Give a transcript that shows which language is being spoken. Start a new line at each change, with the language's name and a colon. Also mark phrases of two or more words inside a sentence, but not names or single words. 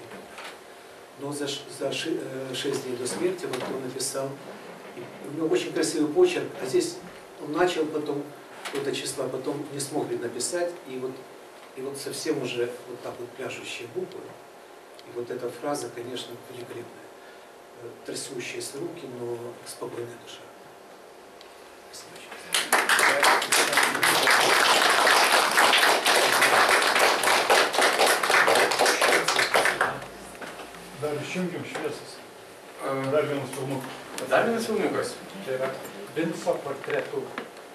Russian: Но за 6 дней до смерти вот он написал, у него очень красивый почерк, а здесь он начал потом какое-то число, а потом не смог написать, и вот совсем уже вот так вот пляшущие буквы, и вот эта фраза, конечно, великолепная. Трясущиеся руки, но спокойная душа.
Lithuanian: Dar išjungiam šviesas. Dar vienas filmukas. Dar vienas filmukas. Tai yra Vinco portretų